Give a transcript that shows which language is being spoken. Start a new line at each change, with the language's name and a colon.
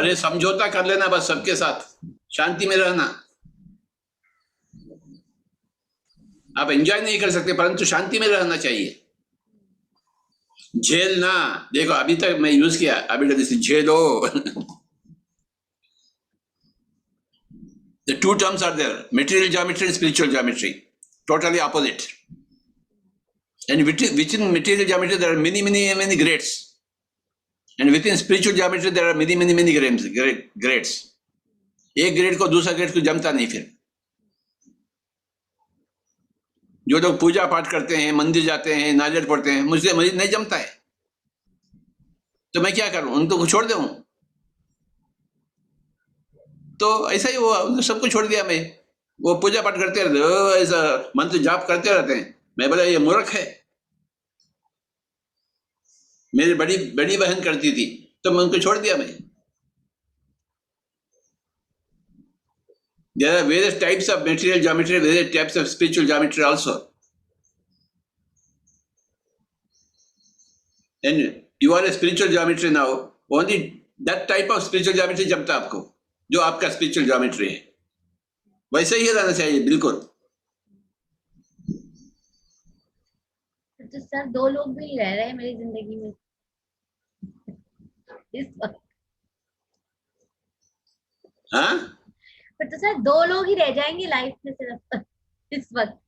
Hindi: अरे समझौता कर लेना बस सबके साथ, शांति में रहना। आप एंजॉय नहीं कर सकते परंतु शांति में रहना चाहिए। झेलना, देखो अभी तक मैं यूज किया, अभी जैसे झेलो।
English: The two terms are there, material geometry and spiritual geometry, totally opposite. And within material geometry there are many grades, and within spiritual geometry there are many grades.
Hindi: एक ग्रेड को दूसरा ग्रेड को जमता नहीं। फिर जो लोग पूजा पाठ करते हैं, मंदिर जाते हैं, नारियल पढ़ते हैं, मुझे नहीं जमता है, तो मैं क्या करूं, उनको छोड़ दूं? तो ऐसा ही हुआ, सबको छोड़ दिया मैं। वो पूजा पाठ करते रहते, ऐसा मंत्र जाप करते रहते हैं। मैं बोला ये मूर्ख है। मेरी बड़ी बड़ी बहन करती थी तो मैं उनको छोड़ दिया मैं।
English: There are various types of material geometry, various types of spiritual geometry also. And you are a spiritual geometry now. Only that type of spiritual geometry
Hindi: जमता आपको, जो आपका
English: spiritual geometry है।
Hindi: वैसे ही रहना चाहिए बिल्कुल। तो सर दो लोग भी रह रहे हैं मेरी जिंदगी में इस वक्त। हाँ, पर तो सर दो लोग ही रह जाएंगे लाइफ में सिर्फ इस वक्त।